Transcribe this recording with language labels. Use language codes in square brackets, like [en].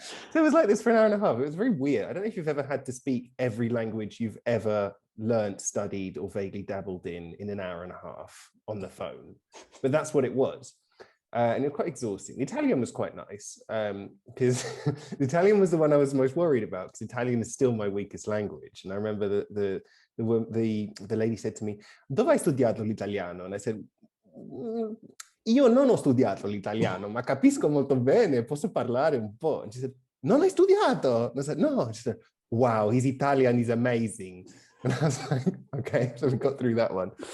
[en] So it was like this for an hour and a half. It was very weird. I don't know if you've ever had to speak every language you've ever learnt, studied, or vaguely dabbled in an hour and a half on the phone, but that's what it was. And it was quite exhausting. The Italian was quite nice because the Italian was the one I was most worried about because Italian is still my weakest language. And I remember the lady said to me, [it] "Dove hai studiato l'italiano?" [en] And I said, [it] "Io non ho studiato l'italiano, ma capisco molto bene, posso parlare un po'." [en] And she said, [it] "Non hai studiato?" [en] And I said, "No." And she said, "Wow, his Italian is amazing." And I was like, okay, so we got through that one.